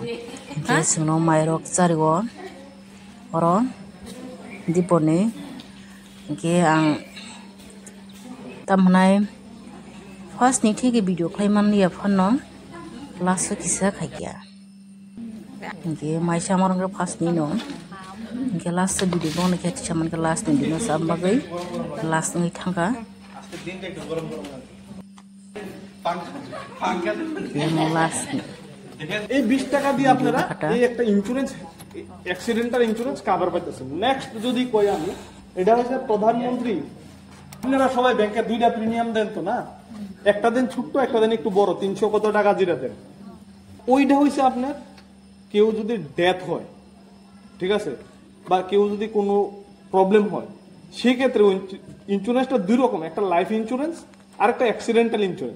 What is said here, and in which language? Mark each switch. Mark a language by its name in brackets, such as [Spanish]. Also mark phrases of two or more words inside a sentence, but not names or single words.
[Kok Borok] Guys, Suno mairok carigo oro dipone ke ang tamnai first ni thike video khaiman ya phanno last kisa khaikya ke mai samarang first ni no ke [English] last video [Kok Borok] bon ke chaman ke last ni no sambagai last ni thanga last [Bangla] এই 20 টাকা দিয়ে আপনারা এই একটা ইন্স্যুরেন্স [English] accidental insurance cover [Bangla] পাইতেছেন। নেক্সট যদি কই আমি এটা হচ্ছে প্রধানমন্ত্রী, আপনারা সবাই ব্যাংকে দুইটা প্রিমিয়াম দেন তো না, একটা দেন ছোট্ট একটা দেন একটু বড় 300 কত টাকা যেটা দেন, ওইটা হইছে আপনার কেউ যদি ডেথ হয়, ঠিক আছে, বা কেউ যদি কোনো প্রবলেম হয় সেক্ষেত্রে ইন্স্যুরেন্সটা দুই রকম, একটা [English] life insurance [Bangla] আর একটা [English] accidental insurance.